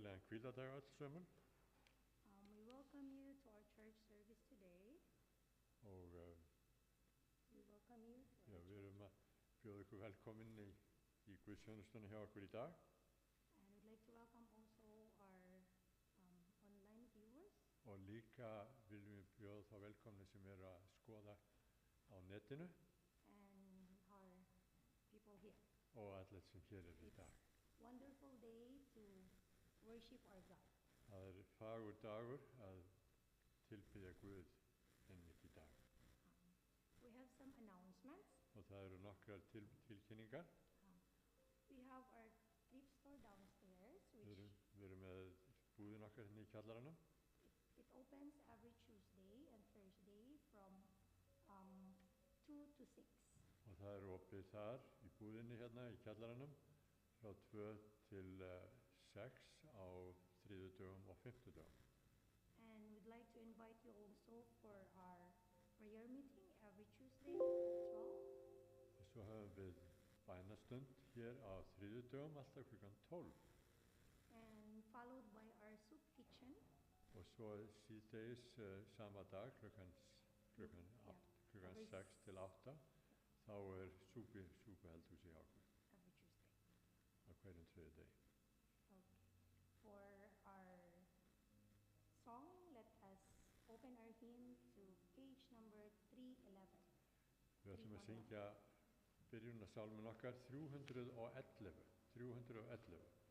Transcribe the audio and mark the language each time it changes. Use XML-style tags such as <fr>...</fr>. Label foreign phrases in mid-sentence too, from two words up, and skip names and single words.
<is>hvíladag öll sömul</is> <en>We welcome you to our church service today.</en> <is>og</is> <en>We welcome you to</en> <is>já,</is> <en>our</en> <is>við</is> <en>church.</en> <is>erum að bjóða ykkur velkomin í Guðsþjónustuna hjá okkur í dag</is> <en>And we'd like to welcome also our online viewers.</en> <is>og líka viljum við bjóða þá velkomni sem eru að skoða á netinu</is> <en>And our people here.</en> <is>og allir sem hér eru í dag.</is> <en>Wonderful day to worship our God.</en> <is>Það fagur dagur að tilbiðja Guð einmitt í dag</is> <en>We have some announcements.</en> <is>og það eru nokkrar tilkynningar.</is> <en>We have our thrift store downstairs,</en> <is>Við</is> <en>which</en> <is>erum með búðin okkar hérna í kjallaranum.</is> <en>it opens every Tuesday and Thursday from 2 to 6.</en> <is>Og það er opið þar í búðinni hérna í kjallaranum frá 2 til 6 á þriðjudögum og fimmtudögum.</is> <en>And we'd like to invite you also for our prayer meeting every Tuesday at 12.</en> <is>Og svo höfum við bænastund hér á þriðjudögum alltaf klukkan 12.</is> <en>And followed by our soup kitchen.</en> <is>Og svo síðdegis sama dag klukkan</is> <en>Every</en> <is>6 til 8 þá er súpueldhús í okkur</is> <en>Every Tuesday.</en> <is>á hverjum þriðjudegi.</is> <en>Okay. For our song, let us open our hymn to page number 311.</en> <is>Við ætlum að syngja byrjunarsálmin okkar 311.</is>